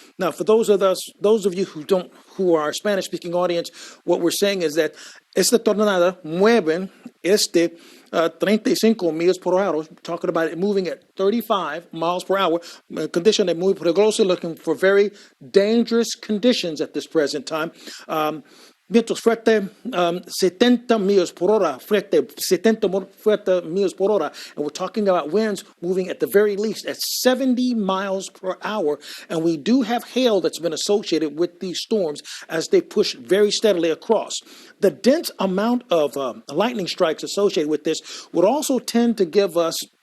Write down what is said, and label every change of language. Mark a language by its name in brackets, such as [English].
[English] Now, for those of you who are our Spanish-speaking audience, what we're saying is that [Spanish] esta tornada mueve 35 millas por hora, [English] talking about it moving at 35 miles per hour, [Spanish] condition de muy peligroso, [English] looking for very dangerous conditions at this present time. [Spanish] Vientos fuertes, 70 millas por hora, 70 millas por hora. [English] And we're talking about winds moving at the very least at 70 miles per hour. And we do have hail that's been associated with these storms as they push very steadily across. The dense amount of lightning strikes associated with this would also tend to give us